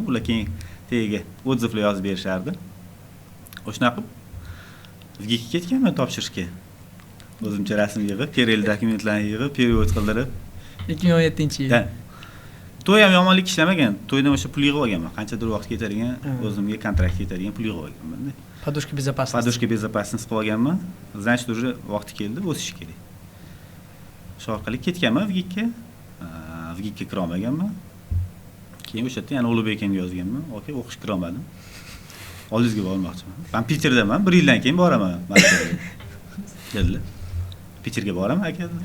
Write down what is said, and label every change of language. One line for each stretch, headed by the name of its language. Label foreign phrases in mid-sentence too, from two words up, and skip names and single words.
Uzbek: Ular keyin tagiga odzivlar yozib berishardi. O'shanaqa qilib ketganman topshirishga. O'zimcha rasm yig'ib, perel dokumentlarni yig'ib, period qildirib 2017-yil. To'y ham yomonlik ishlamagan. To'ydan o'sha pul yig'ib olganman. Qanchadir vaqt ketadigan, o'zimga kontrakt ketadigan pul yig'ib olganman.
Russian: Подушка безопасности. Подушка безопасности
Uzbek: qilib olganman.
Russian: Значит, уже
Uzbek: vaqti keldi, o'sish kerak. Shu orqali ketganman Vigikka. Vigikka kira olmaganman. Keyin o'sha yerda yana Ulug'bek akamga yozganman. Okay, o'qishga kira olmadim. Oldingizga bormoqchiman. Men Peterdaman, 1 yildan keyin boraman. Keldi. Peterga boraman aka.